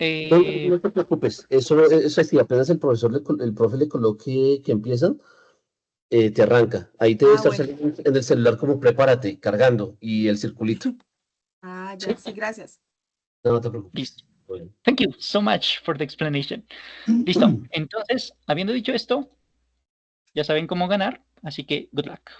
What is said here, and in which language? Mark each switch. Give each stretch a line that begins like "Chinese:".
Spanish: No, no te preocupes, eso es así, apenas el profe le coloque que empiezan, te arranca. Ahí te debe Ah, estar bueno. saliendo en el celular como prepárate, cargando, y el circulito. Ah, ¿Sí? ya, sí, gracias. No, no te preocupes. Listo. Bueno.
English: Thank you so much for the explanation.
Spanish: Listo. Entonces, habiendo dicho esto, ya saben cómo ganar, así que
English: good luck.